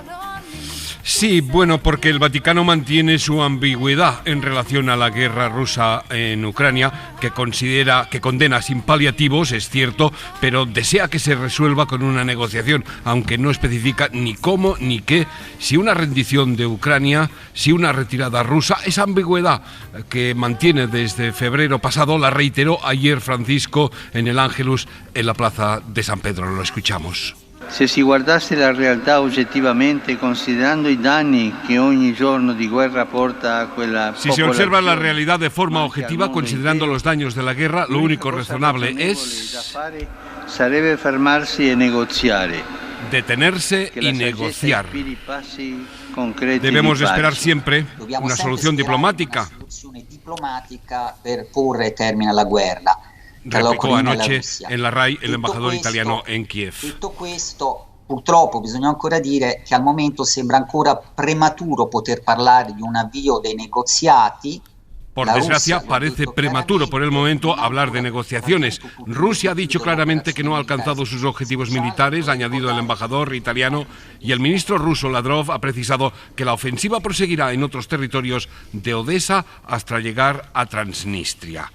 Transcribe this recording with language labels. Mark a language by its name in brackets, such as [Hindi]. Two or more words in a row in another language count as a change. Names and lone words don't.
[Spanish] Sí, bueno, porque el Vaticano mantiene su ambigüedad en relación a la guerra rusa en Ucrania, que condena sin paliativos, es cierto, pero desea que se resuelva con una negociación, aunque no especifica ni cómo ni qué, si una rendición de Ucrania, si una retirada rusa. Esa ambigüedad que mantiene desde febrero pasado la reiteró ayer Francisco en el Ángelus en la plaza de San Pedro. Lo escuchamos. [Italian] Se si guardasse la realtà oggettivamente, considerando i danni che ogni giorno di guerra porta a quella [Spanish] Si se observa la realidad de forma objetiva, considerando los daños de la guerra, lo único razonable es [Italian] sarebbe fermarsi e negoziare. [Spanish] Detenerse y negociar. Debemos esperar siempre una solución diplomática. [Italian] Per porre termine alla guerra. [Spanish] Replicó anoche en la RAI el embajador italiano en Kiev. [Italian] Detto questo, purtroppo bisogna ancora dire che al momento sembra ancora prematuro poter parlare di un avvio dei negoziati. [Spanish] Por desgracia, parece prematuro por el momento hablar de negociaciones. Rusia ha dicho claramente que no ha alcanzado sus objetivos militares, ha añadido el embajador italiano, y el ministro ruso Lavrov ha precisado que la ofensiva proseguirá en otros territorios de Odessa hasta llegar a Transnistria.